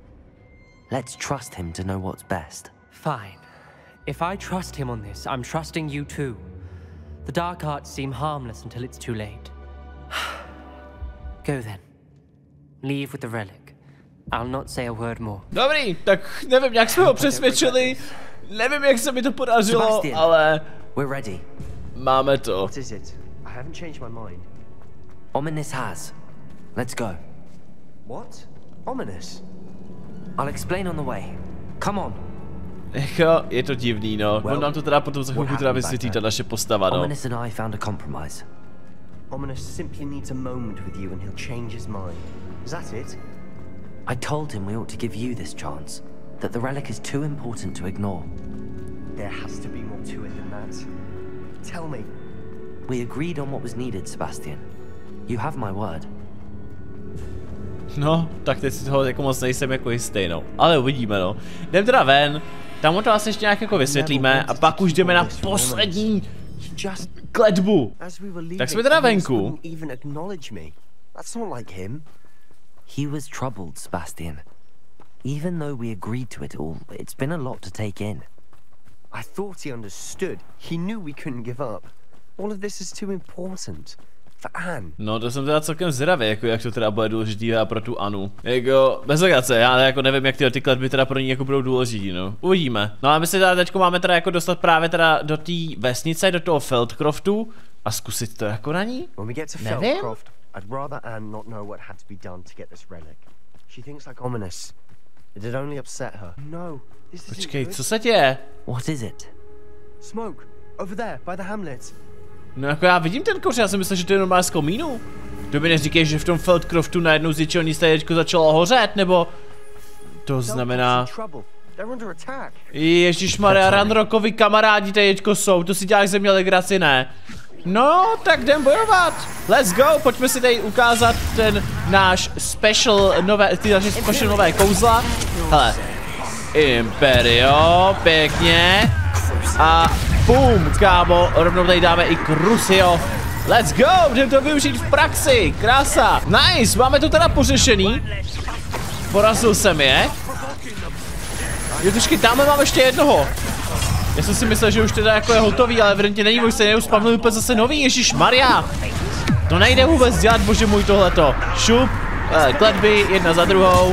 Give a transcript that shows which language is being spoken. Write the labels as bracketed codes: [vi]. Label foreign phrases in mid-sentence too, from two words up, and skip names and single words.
[en] Let's trust him to know what's best. Fine. If I trust him on this, I'm trusting you too. The dark arts seem harmless until it's too late. Go then. Leave with the relic. I'll not say a word more. [cs] Dobrý, tak nevím, jak jsme ho přesvědčili. Nevím, jak se mi to podařilo, Sebastian, ale... [en] We're ready. [cs] Máme to. [en] What is it? I haven't changed my mind. Ominous has. Let's go. What? Ominous? I'll explain on the way. Come on. [cs] Jako, je to divný, no. On nám to teda potom za chvilku teda vysvětlí ta naše postava, no. [en] Ominous and I found a compromise. Ominous simply needs a moment with you and he'll change his mind. Is that it? I told him we ought to give you this chance. That the relic is too important to ignore. There has to be more to it than that. Tell me. We agreed on what was needed, Sebastian. You have my word. [cs] No, tak teď si toho jako moc nejsem jako jistý, no. Ale uvidíme, no. Jdem teda ven, tam to asi ještě nějak jako vysvětlíme a pak už jdeme na poslední kletbu. Tak jsme teda venku. [en] He was troubled, Sebastian. Even though we agreed to it all, it's been a lot to take in. I thought he understood. He knew we couldn't give up. All of this is too important. For Anne. [cs] No to jsem teda celkem zvědavý, jako jak to teda bude důležitý pro tu Anu. Jako, bez legace, já jako nevím, jak ty kletby teda pro ní jako budou důležitý, no. Uvidíme. No a my se teda teďko máme teda jako dostat právě teda do té vesnice, do toho Feldcroftu a zkusit to jako na ní? [en] When we get to Feldcroft, I'd rather Anne not know what had to be done to get this relic. She thinks like ominous. It'd only upset her. No, this isn't [cs] Počkej, [en] good. [cs] co se děje? [en] What is it? Smoke, over there, by the hamlet. [cs] No jako já vidím ten kouř, já jsem myslel, že to je normálně z komínu. To by neříkej, že v tom Feldcroftu najednou z ničeho nic teďko začalo hořet, nebo... To znamená... Ježišmarja, Ranrockovi kamarádi teďko jsou, to si děláš ze mě legraci, ne? No, tak jdem bojovat. [en] Let's go, [cs] pojďme si tady ukázat ten náš special nové kouzla. Hele, Imperio, pěkně. A boom, kámo, rovnou tady dáme i CRUCIO. [en] Let's go, [cs] jdem to využít v praxi, krása. Nice, máme to teda pořešený. Porazil jsem je. Jo, trošky, tamhle mám ještě jednoho. Já jsem si myslel, že už teda jako je hotový, ale evidentně není, už se neuspavnil úplně zase nový, ježišmarja. To nejde vůbec dělat, bože můj, tohleto. Šup, kletby, jedna za druhou.